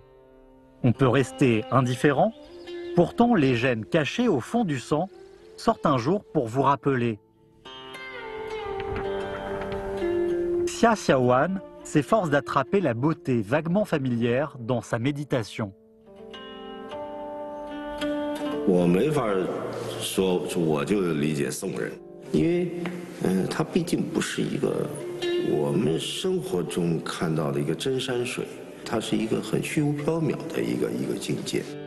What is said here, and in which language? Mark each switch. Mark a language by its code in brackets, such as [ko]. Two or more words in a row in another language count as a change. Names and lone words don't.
[fr] On peut rester indifférent, pourtant les gènes cachés au fond du sang sortent un jour pour vous rappeler. Xia Xiaowan s'efforce d'attraper la beauté vaguement familière dans sa méditation. [zh] 我没法说我就理解宋人，因为他毕竟不是一个我们生活中看到的一个真山水，它是一个很虚无缥缈的一个境界。